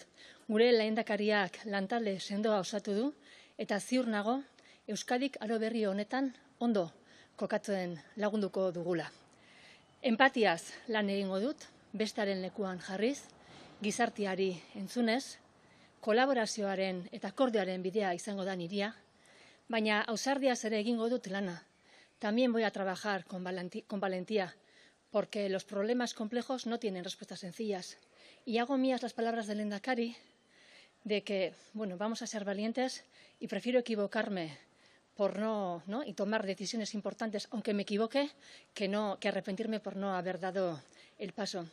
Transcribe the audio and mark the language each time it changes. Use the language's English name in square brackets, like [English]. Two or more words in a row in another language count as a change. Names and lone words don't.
[Basque] Gure lehendakariak lantalde sendoa osatu du eta ziur nago Euskadik aro berri honetan ondo kokatzen lagunduko dugula. Empatiaz lan egingo dut, bestaren lekuan jarriz, gizarteari entzunez, kolaborazioaren eta akordioaren bidea izango da niria, baina ausardiaz ere egingo dut lana. [Spanish] También voy a trabajar con valentía, porque los problemas complejos no tienen respuestas sencillas. Y hago mías las palabras del lehendakari de que, vamos a ser valientes y prefiero equivocarme y tomar decisiones importantes, aunque me equivoque, que arrepentirme por no haber dado el paso.